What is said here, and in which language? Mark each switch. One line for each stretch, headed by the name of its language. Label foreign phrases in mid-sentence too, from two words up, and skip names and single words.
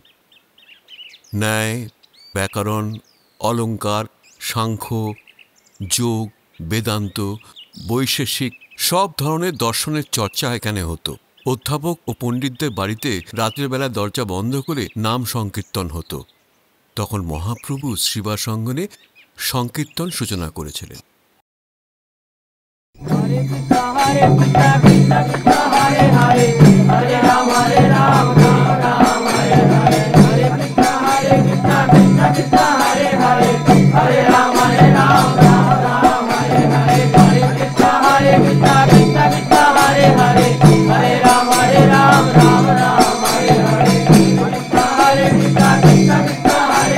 Bangla: ন্যায়, ব্যাকরণ, অলঙ্কার, সাংখ্য, যোগ, বেদান্ত, বৈশেষিক সব ধরনের দর্শনের চর্চা এখানে হতো। অধ্যাপক ও পণ্ডিতদের বাড়িতে রাতের বেলা দরজা বন্ধ করে নাম সংকীর্তন হতো। তখন মহাপ্রভু শ্রীবাসঙ্গনে সংকীর্তন সূচনা করেছিলেন।
Sanskrit: হরে কৃষ্ণ হরে কৃষ্ণ কৃষ্ণ কৃষ্ণ হরে হরে হরে রাম হরে রাম রাম রাম হরে হরে হরে কৃষ্ণ হরে কৃষ্ণ কৃষ্ণ কৃষ্ণ হরে হরে হরে রাম হরে রাম রাম রাম হরে হরে হরে কৃষ্ণ হরে কৃষ্ণ কৃষ্ণ কৃষ্ণ হরে হরে হরে রাম হরে রাম রাম রাম হরে হরে কৃষ্ণ হরে কৃষ্ণ কৃষ্ণ কৃষ্ণ হরে